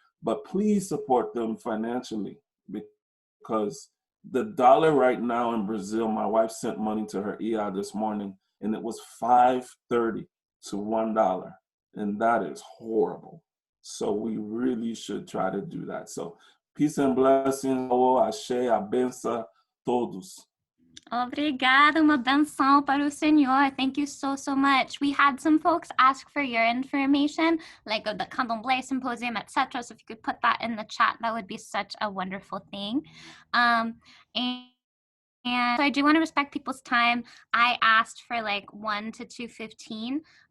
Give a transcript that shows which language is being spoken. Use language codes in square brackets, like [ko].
[en] But please support them financially, because the dollar right now in Brazil, my wife sent money to her IA this morning, and it was $5.30 to $1. And that is horrible. So we really should try to do that. So peace and blessings. [pt] Axé, abença todos. Obrigada, uma benção para o Senhor. [en] Thank you so, so much. We had some folks ask for your information, like the Candomblé Symposium, etc. So if you could put that in the chat, that would be such a wonderful thing. And so I do want to respect people's time. I asked for like 1 to 2:15.